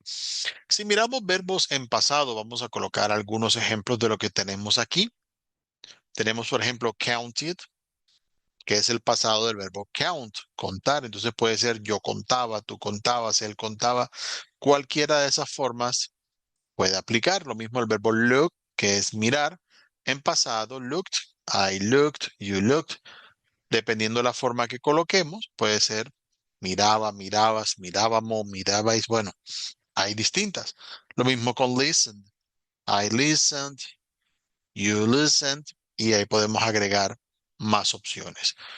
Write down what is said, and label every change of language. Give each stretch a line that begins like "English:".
Spanish: Si miramos verbos en pasado, vamos a colocar algunos ejemplos de lo que tenemos aquí. Tenemos, por ejemplo, counted, que es el pasado del verbo count, contar. Entonces puede ser yo contaba, tú contabas, él contaba. Cualquiera de esas formas puede aplicar. Lo mismo el verbo look, que es mirar. En pasado,
English: looked, I looked, you looked.
Spanish: Dependiendo de la forma que coloquemos, puede ser miraba, mirabas, mirábamos, mirabais. Bueno, hay distintas. Lo mismo con listen.
English: I listened, you listened,
Spanish: y ahí podemos agregar más opciones.